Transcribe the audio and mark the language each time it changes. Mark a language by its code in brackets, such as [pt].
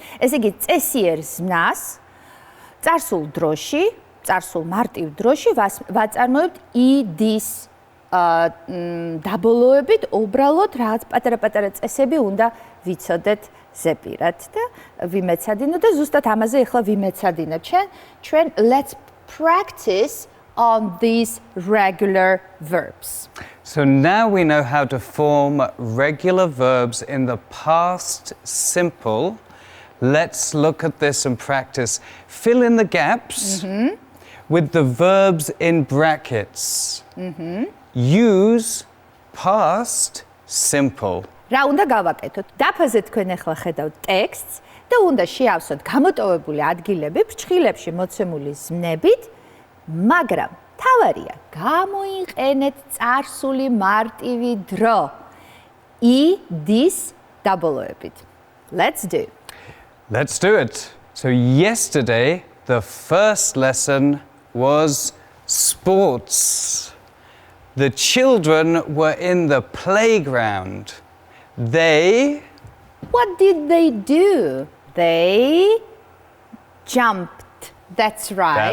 [ka] ესე იგი, წესიერ ზმნას წარსულ დროში, წარსულ მარტივ დროში ვაწარმოებთ E-D-ს დაბოლოებით, უბრალოდ რაღაც პატარა-პატარა წესები უნდა ვიცოდეთ ზეპირად და ვიმეცადინოთ და ზუსტად ამაზე ახლა ვიმეცადინებთ. ჩვენ [en] let's practice on these regular verbs. So now we know how to form regular verbs in the past simple. Let's look at this and practice. Fill in the gaps with the verbs in brackets. Use past simple. [ka] რა უნდა გავაკეთოთ? დაფაზე თქვენ ახლა ხედავთ ტექსტს და უნდა შეავსოთ გამოტოვებული ადგილები ფრჩხილებში მოცემული ზმნებით, მაგრამ თავარია გამოიყენეთ წარსული მარტივი დრო E-D-ს დაბოლოებით. [en] Let's do. Let's do it. So yesterday, the first lesson was sports. The children were in the playground. They... What did they do? They jumped. That's right.